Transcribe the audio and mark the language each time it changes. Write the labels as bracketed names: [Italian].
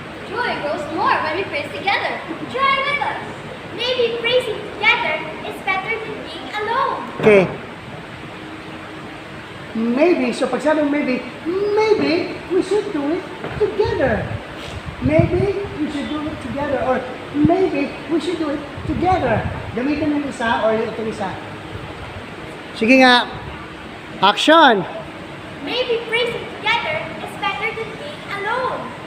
[English] Joy grows more when we praise together. Try it with us. Maybe praising together is better than being alone. Okay. Maybe, [Filipino] so pag sabi [English] maybe we should do it together. Maybe we should do it together. Or maybe we should do it together. [Filipino] Gamitin ng isa or itong isa. Sige nga. Action! [English] Maybe praising together is better than being alone.